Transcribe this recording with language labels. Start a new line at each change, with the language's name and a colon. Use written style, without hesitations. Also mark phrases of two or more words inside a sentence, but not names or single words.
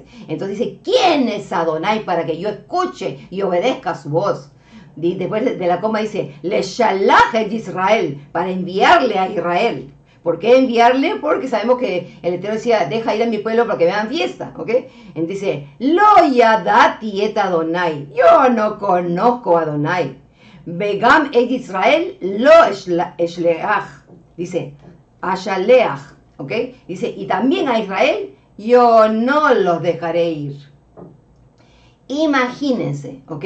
Spanish: Entonces dice, ¿quién es Adonai para que yo escuche y obedezca a su voz? Después de la coma dice,
Hebrew: לשלח את ישראל,
Spanish: para enviarle a Israel. ¿Por qué enviarle? Porque sabemos que el Eterno decía, deja ir a mi pueblo para que vean fiesta, ¿ok? Entonces dice,
Hebrew: לא ידעתי את אדני,
Spanish: yo no conozco a Adonai.
Hebrew: בגם את ישראל לא אשלח, dice, ashaleach, ¿ok?
Spanish: Dice, y también a Israel yo no los dejaré ir. Imagínense, ¿ok?